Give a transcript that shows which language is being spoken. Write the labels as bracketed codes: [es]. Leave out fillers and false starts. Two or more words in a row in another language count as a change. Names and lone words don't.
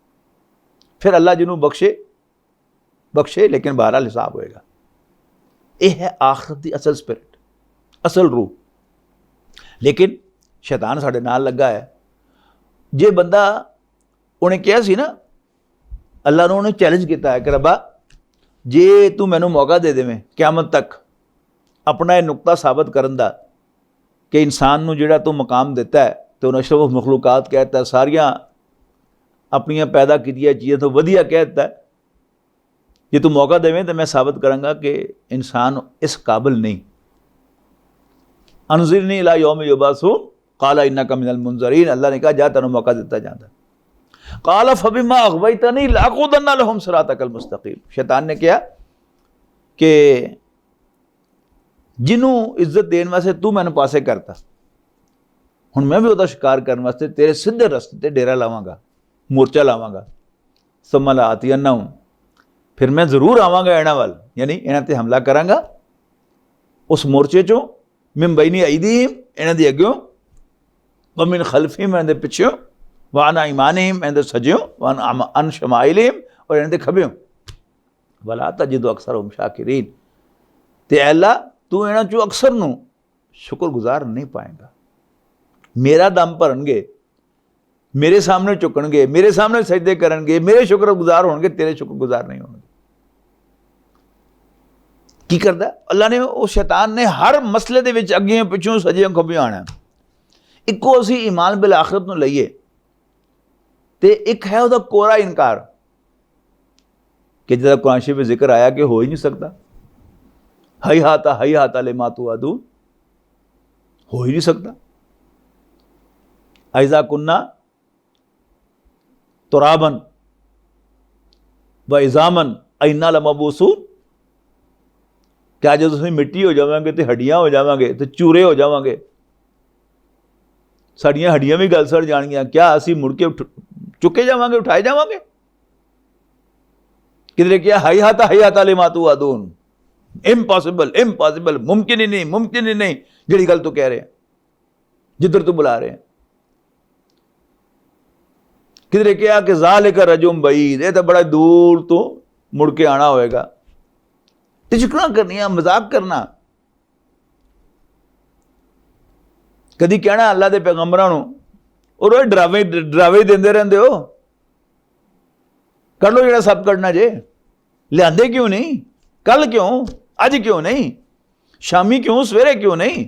[pa] پھر اللہ جنہوں بخشے بخشے، لیکن بہرحال حساب ہوئے گا. [ur] یہ ہے آخرت کی اصل سپرٹ، اصل روح۔ لیکن شیطان [pa] ساڈے نال لگا ہے. جے بندہ، انہیں کہا سی نا، اللہ نے انہیں چیلنج کیا ہے کہ ربا جے توں مینوں موقع دے دیویں قیامت تک اپنا یہ نکتہ ثابت کرن دا کہ انسان نوں جہڑا توں مقام دتا ہے تو انہیں اشرف مخلوقات کہتا ہے، ساریاں اپنیاں پیدا کیتیاں چیزوں توں ودھیا کہتا ہے، جے توں موقع دیویں تو میں ثابت کراں گا کہ انسان اس قابل نہیں. [ar] أنظرني إلى يوم يبعثون قال إنك من المنظرين, [pa] اللہ نے کہا جا تینوں موقع دتا جاتا. [ar] قال فبما أغويتني لأقعدن لهم صراطك المستقيم, [pa] شیطان نے کہا کہ جنہوں عزت دینے واسطے توں مینوں پاسے کرتا، ہن میں بھی اوہدا شکار کرنے واسطے تیرے سیدھے رستے تے ڈیرہ لاواں گا، مورچہ لاواں گا. [ar] ثم لآتينهم, [pa] پھر میں ضرور آواں گا انہاں ول، یعنی انہاں تے حملہ کراں گا. اس مورچے چوں [ar] من بين أيديهم, [pa] انہاں دے اگوں, [ar] ومن خلفهم, [pa] انہاں دے پچھوں, [ar] وعن أيمانهم, [pa] انہاں دے سجوں, [ar] وعن شمائلهم, [pa] اور انہاں دے کھبوں. [ar] ولا تجد أكثرهم شاكرين, [pa] تے اللہ توں انہاں چوں اکثر نوں شکرگزار نہیں پائے گا. میرا دم بھرن گے، میرے سامنے جھکن گے، میرے سامنے سجدے کرن گے، میرے شکرگزار ہون گے، تیرے شکرگزار نہیں ہون گے. کی کردا اللہ نے، اس شیطان نے ہر مسئلے دے وچ اگے پچھوں سجے کھبے آنا. اکو اسیں ایمان بالآخرت نوں لئیے تے ایک ہے اوہدا کورا انکار کہ جہدا قرآن شریف میں ذکر آیا کہ ہو ہی نہیں سکتا, [ar] هيهات لما توعدون, [pa] ہو ہی نہیں سکتا. [ar] أإذا كنا ترابا وعظاما أإنا لمبعوثون, [pa] کیا جو تسیں مٹی ہو جاواں گے تو ہڈیاں ہو جاواں گے تو چورے ہو جاواں گے، ساڈیاں ہڈیاں بھی گل سڑ جان گیاں، کیا اسیں مڑ کے چکے جاواں گے، اٹھائے جاواں گے? کدھرے کیا [ar] هيهات لما توعدون, [en] impossible, impossible, [pa] ممکن ہی نہیں، ممکن ہی نہیں، جہڑی گل توں کہہ رہے ہیں، جدھر توں بلا رہے ہیں. کدھرے کیا کہ [ar] ذلك رجع بعيد, [pa] یہ تو بڑا دور توں مڑ کے آنا ہوئے گا. ٹچکنا کرنیاں، مذاق کرنا، کدی کہنا اللہ کے پیغمبراں نوں اور ڈراوے دیندے رہندے ہو، کر لو جہڑا سب کرنا جے، لیاندے کیوں نہیں، کل کیوں، اج کیوں نہیں، شامی کیوں، سویرے کیوں نہیں?